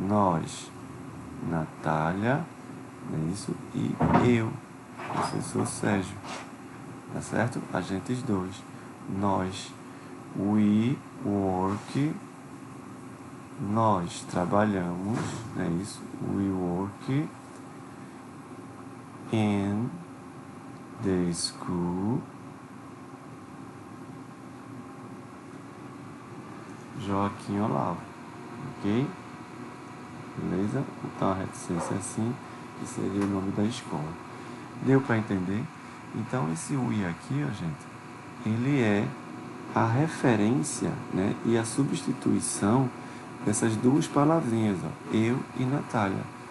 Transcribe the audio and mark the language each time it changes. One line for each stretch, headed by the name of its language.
Portuguese: Nós, Natália, não é isso? E eu, professor Sérgio, tá certo? A gente dois. Nós, we work, nós trabalhamos, não é isso?
English: We work in the school Joaquim Olavo, ok?
Portuguese: Beleza? Então a reticência é assim, que seria o nome da escola. Deu para entender? Então esse we aqui, ó, gente, ele é a referência, né, e a substituição dessas duas palavrinhas, ó, eu e Natália.